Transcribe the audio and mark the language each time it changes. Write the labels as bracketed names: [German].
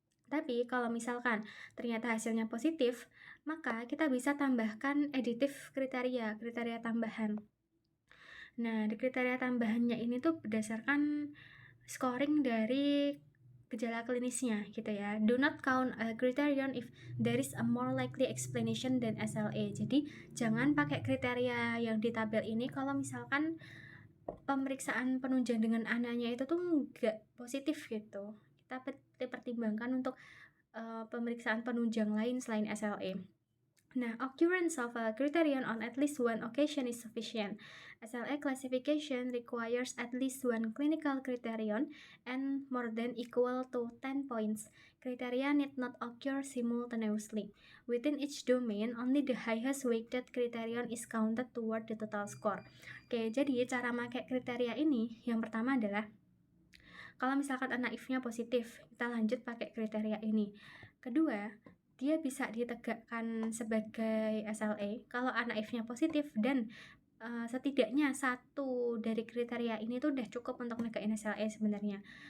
[Indonesian] Tapi kalau misalkan ternyata hasilnya positif, maka kita bisa tambahkan additive kriteria tambahan. Nah, di kriteria tambahannya ini tuh berdasarkan scoring dari gejala klinisnya gitu ya. [English] Do not count a criterion if there is a more likely explanation than SLA. [Indonesian] Jadi jangan pakai kriteria yang di tabel ini kalau misalkan pemeriksaan penunjang dengan ananya itu tuh nggak positif gitu. Kita pertimbangkan untuk pemeriksaan penunjang lain selain SLA. [English] Nah, occurrence of a criterion on at least one occasion is sufficient. SLA classification requires at least one clinical criterion and more than equal to 10 points. Criteria need not occur simultaneously. Within each domain, only the highest weighted criterion is counted toward the total score. [Indonesian] Oke, jadi cara pakai kriteria ini yang pertama adalah kalau misalkan ANA-IF-nya positif, kita lanjut pakai kriteria ini. Kedua, dia bisa ditegakkan sebagai SLE kalau ANA-IF-nya positif dan setidaknya satu dari kriteria ini tuh udah cukup untuk negain SLE sebenarnya.